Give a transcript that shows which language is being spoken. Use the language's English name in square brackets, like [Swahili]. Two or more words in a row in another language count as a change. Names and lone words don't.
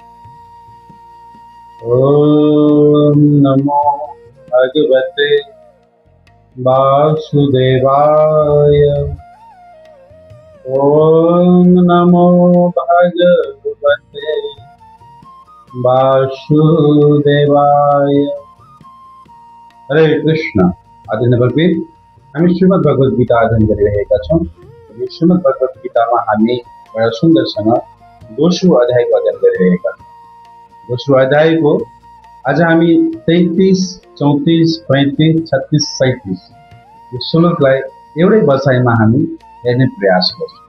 [Sanskrit] ॐ नमो भगवते वासुदेवाय। ॐ नमो भगवते वासुदेवाय। हरे कृष्ण। [Nepali] आदरणीय भगवीर, हामी श्रीमद् भगवत गीता अध्ययन गरिरहेका छौँ। यो श्रीमद् भगवत गीतामा हामी बडा सुन्दरसँग दोस्रो अध्यायको अध्ययन गरिरहेका छौँ। दोस्रो अध्यायको आज हामी 33, 34, 35, 36, 37 यो श्लोकलाई एउटै बसाइमा हामी हेर्ने प्रयास गर्छौँ।